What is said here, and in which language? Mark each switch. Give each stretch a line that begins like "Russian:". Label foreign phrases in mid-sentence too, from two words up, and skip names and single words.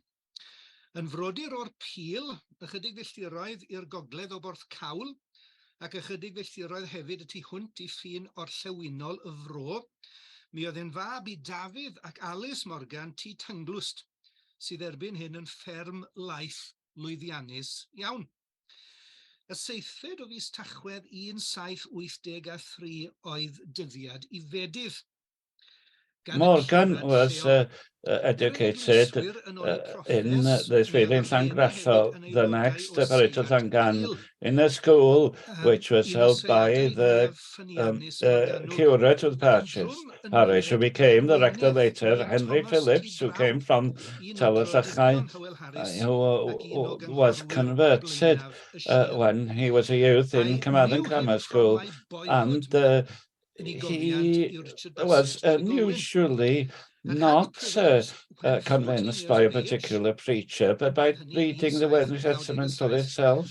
Welsh: Yn frodyr o'r Pîl, ychydig filltiroedd i'r gogledd o Borth Cawl, ac ychydig filltiroedd hefyd y tu hwnt I ffin orllewinol y Fro, mi oedd yn fab I Dafydd ac Alice Morgan tu Tynglwst, sydd erbyn hyn yn fferm laeth lwyddiannus iawn. Y 7th o fis Tachwedd 1783 oedd dyddiad I fedydd.
English: Morgan was educated in the Sweden Llangrafo, the next Barito Llangan, in a school which was held by the curate of the parish, who became the rector later, Henry Phillips, who came from Talasachai, who was converted when he was a youth in Carmarthen Grammar School, and he was unusually not convinced by a particular preacher, but by reading the New Testament for itself.